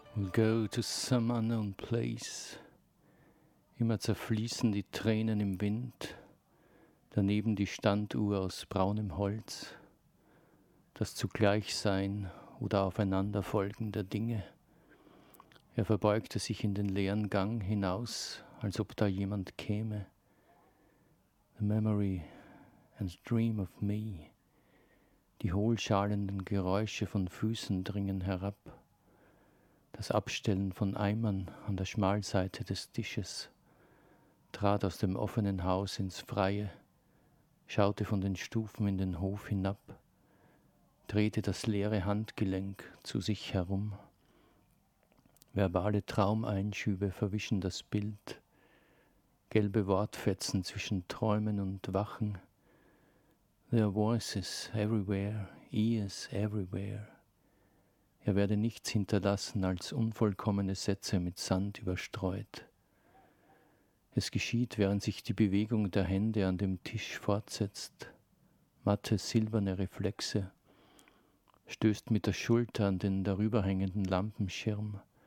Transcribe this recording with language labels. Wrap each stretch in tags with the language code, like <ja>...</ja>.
<en>Go to some unknown place.</en> <de>Immer zerfließen die Tränen im Wind. Daneben die Standuhr aus braunem Holz. Das Zugleichsein oder Aufeinanderfolgen der Dinge. Er verbeugte sich in den leeren Gang hinaus, als ob da jemand käme.</de> <en>The memory and dream of me.</en> <de>Die hohlschalenden Geräusche von Füßen dringen herab. Das Abstellen von Eimern an der Schmalseite des Tisches, trat aus dem offenen Haus ins Freie, schaute von den Stufen in den Hof hinab, drehte das leere Handgelenk zu sich herum. Verbale Traumeinschübe verwischen das Bild, gelbe Wortfetzen zwischen Träumen und Wachen.</de> <en>There are voices everywhere, ears everywhere.</en> <de>Er werde nichts hinterlassen als unvollkommene Sätze mit Sand überstreut. Es geschieht, während sich die Bewegung der Hände an dem Tisch fortsetzt. Matte, silberne Reflexe. Stößt mit der Schulter an den darüberhängenden Lampenschirm.</de>